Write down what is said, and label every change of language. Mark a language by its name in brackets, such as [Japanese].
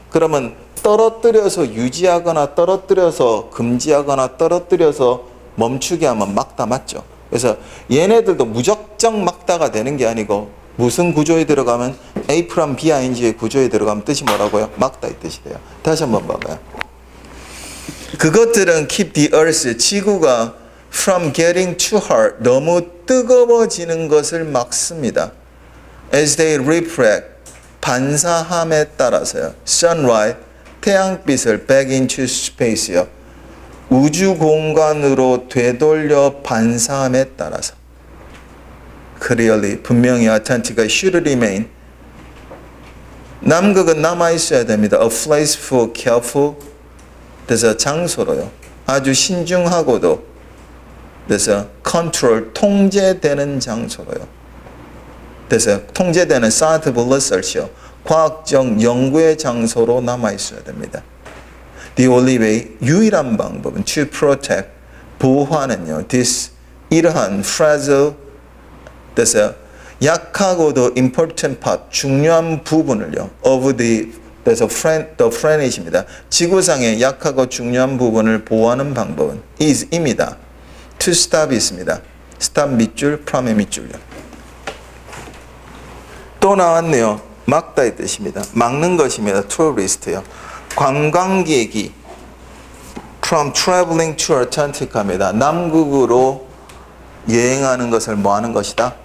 [Korean] 그러면 떨어뜨려서 유지하거나 떨어뜨려서 금지하거나 떨어뜨려서 멈추게 하면 막다 맞죠. 그래서 얘네들도 무작정 막다가 되는 게 아니고 무슨 구조에 들어가면 A from B, ing의 구조에 들어가면 뜻이 뭐라고요? 막다의 뜻이 돼요. 다시 한번 봐봐요. [English] 그것들은 keep the earth, [Korean] 지구가 [English] from getting too hot, [Korean] 너무 뜨거워지는 것을 막습니다. [English] As they reflect, [Korean] 반사함에 따라서요. [English] sunlight, [Korean] 태양빛을 [English] back into space요. [Korean] 우주 공간으로 되돌려 반사함에 따라서. [English] Clearly, [Korean] 분명히 [English] 아틀란티카 should remain. [Korean] 남극은 남아있어야 됩니다. [English] A place for careful, [Korean] 그래서 장소로요. 아주 신중하고도 그래서 [English] control, [Korean] 통제되는 장소로요. 그래서 통제되는 [English] scientific research [Korean] 요. 과학적 연구의 장소로 남아있어야 됩니다. [English] The only way, [Korean] 유일한 방법은 [English] to protect, [Korean] 보호하는요. [English] This, [Korean] 이러한 [English] fragile, [Korean] 그래서 약하고도 [English] important part, [Korean] 중요한 부분을요. [English] Of the planet입니다. [Korean] 지구상의 약하고 중요한 부분을 보호하는 방법은 is입니다. [English] To stop 있습니다. [Korean] stop 밑줄, from의 밑줄요. 또 나왔네요. 막다의 뜻입니다. 막는 것입니다. [English] tourist [Korean] 요. 관광객이 [English] from traveling to Antarctica입니다. [Korean] 남극으로 여행하는 것을 뭐 하는 것이다?